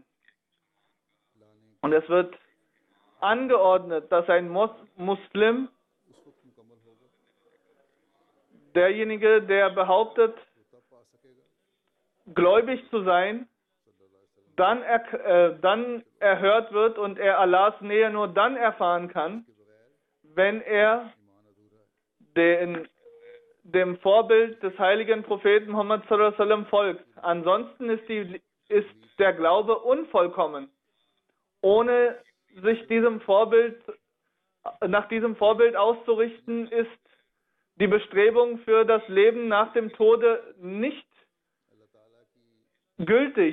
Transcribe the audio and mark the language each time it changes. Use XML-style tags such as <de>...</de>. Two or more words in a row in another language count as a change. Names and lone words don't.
<de>Und es wird angeordnet, dass ein Muslim, derjenige, der behauptet, gläubig zu sein, dann erhört wird und er Allahs Nähe nur dann erfahren kann, wenn er dem Vorbild des heiligen Propheten Muhammad</de> <ar>صلى الله عليه وسلم</ar> <de>folgt. Ansonsten ist der Glaube unvollkommen. Ohne sich nach diesem Vorbild auszurichten, ist die Bestrebung für das Leben nach dem Tode nicht gültig.</de>